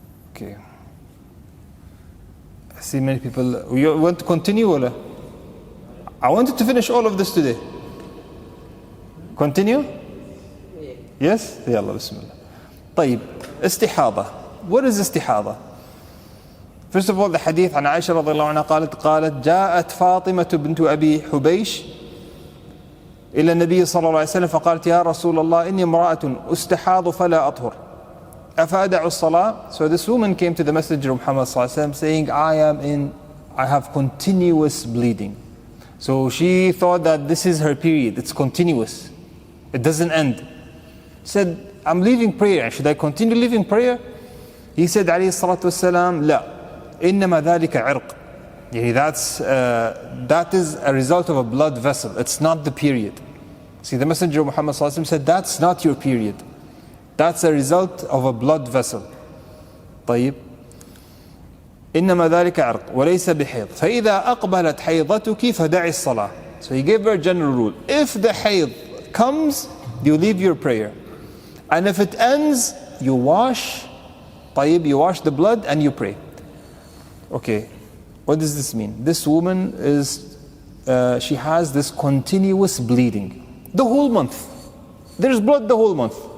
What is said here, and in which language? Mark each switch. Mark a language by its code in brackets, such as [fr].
[en] Okay. I see many people. You want to continue, Ola? I wanted to finish all of this today. Continue? Yes? [ar] يلا بسم الله. طيب, istihada. [en] What is istihada? First of all, the hadith [ar] عن عائشة رضي الله عنها قالت جاءت فاطمة بنت أبي حبيش إلى النبي صلى الله عليه وسلم فقالت يا رسول الله إني امرأة أستحاض فلا أطهر أفأدع الصلاة. [en] So this woman came to the Messenger of Muhammad [ar] صلى الله عليه وسلم [en] saying, I have continuous bleeding. So she thought that this is her period, it's continuous, it doesn't end. She said, I'm leaving prayer, should I continue leaving prayer? He said [ar] عليه الصلاة والسلام لا إنما ذلك عرق. [en] That is a result of a blood vessel, it's not the period. See, the Messenger of Muhammad [ar] صلى الله عليه وسلم [en] said, that's not your period, that's a result of a blood vessel. [ar] طيب إنما ذلك عرق وليس بحيض فإذا أقبلت حيضتك فدعي الصلاة. [en] So he gave her a general rule. If the hayd comes, you leave your prayer, and if it ends, you wash. طيب, you wash the blood and you pray. Okay, what does this mean? This woman is, she has this continuous bleeding the whole month. There's blood the whole month.